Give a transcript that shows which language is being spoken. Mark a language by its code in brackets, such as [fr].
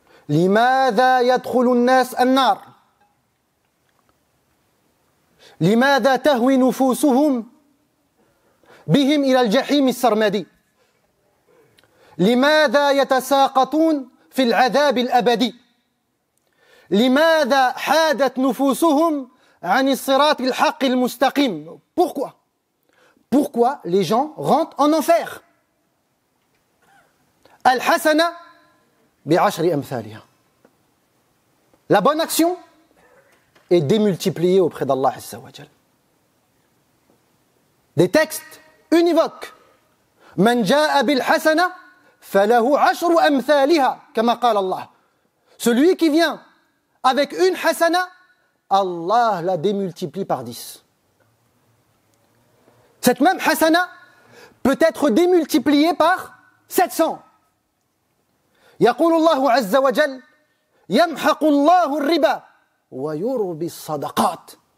[ar] لماذا يدخل الناس النار؟ لماذا تهوي نفوسهم بهم إلى الجحيم السرمدي؟ لماذا يتساقطون في العذاب الأبدي؟ لماذا حادت نفوسهم عن الصراط الحق المستقيم؟ [fr] Pourquoi? Pourquoi les gens rentrent en enfer? [ar] Al-Hasana bi'ashri amthaliha. [fr] La bonne action est démultipliée auprès d'Allah Azza wa Jal. Des textes univoques. [ar] Man ja'a bil hasana falahu ashru amthaliha kama qala Allah. [fr] Celui qui vient avec une hasana, Allah la démultiplie par 10. Cette même hasana peut être démultipliée par 700. [ar] يقول الله عز وجل يمحق الله الربا ويربي الصدقات.